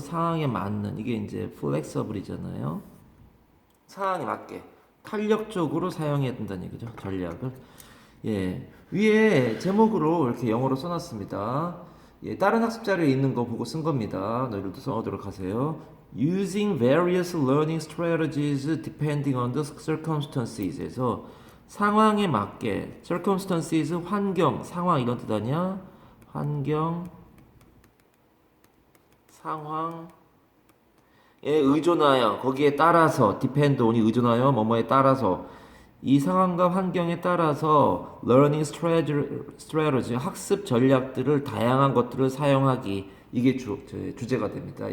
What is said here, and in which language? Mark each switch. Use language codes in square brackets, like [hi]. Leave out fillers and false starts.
[ko] 상황에 맞는 이게 이제 플렉서블이잖아요. 상황에 맞게 탄력적으로 사용해야 된다는 얘기죠. 전략을. 예. 위에 제목으로 이렇게 영어로 써놨습니다. 예, 다른 학습 자료에 있는 거 보고 쓴 겁니다. 너희들도 써오도록 하세요. [en] Using various learning strategies depending on the circumstances에서 [ko] 상황에 맞게 [en] circumstances [ko] 환경, 상황 이런 뜻 아니야? 환경, 상황 에 의존하여 거기에 따라서 depend on이 의존하여 뭐뭐에 따라서 이 상황과 환경에 따라서 learning strategy 학습 전략들을 다양한 것들을 사용하기 이게 주제가 됩니다.